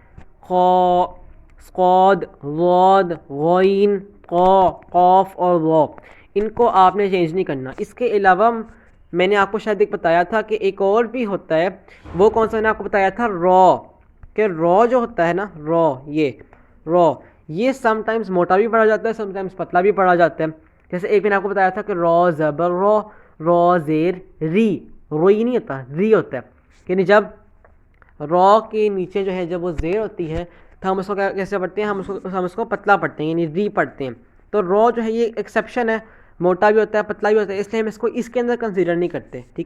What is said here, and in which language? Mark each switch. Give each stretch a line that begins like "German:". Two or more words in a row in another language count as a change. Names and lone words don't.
Urdu: خا، صاد، ضاد، غین، قا، قاف اور ظا، ان کو آپ نے چینج نہیں کرنا۔ اس کے علاوہ میں نے آپ کو شاید ایک بتایا تھا کہ ایک اور بھی ہوتا ہے، وہ کون سا؟ میں نے آپ کو بتایا تھا را، کہ را جو ہوتا ہے نا، یہ
English: sometimes
Urdu: موٹا بھی پڑھا جاتا ہے،
English: sometimes
Urdu: پتلا بھی پڑھا جاتا ہے۔ جیسے ایک میں نے آپ کو بتایا تھا کہ را زبر را زیر ری، روئی نہیں ہوتا، ری ہوتا ہے۔ یعنی جب را کے نیچے جو ہے جب وہ زیر ہوتی ہے تو ہم اس کو کیسے پڑھتے ہیں؟ ہم اس کو پتلا پڑھتے ہیں، یعنی ری پڑھتے ہیں۔ تو را جو ہے یہ ایکسیپشن ہے، موٹا بھی ہوتا ہے پتلا بھی ہوتا ہے، اس لیے ہم اس کو اس کے اندر کنسیڈر نہیں کرتے، ٹھیک ہے؟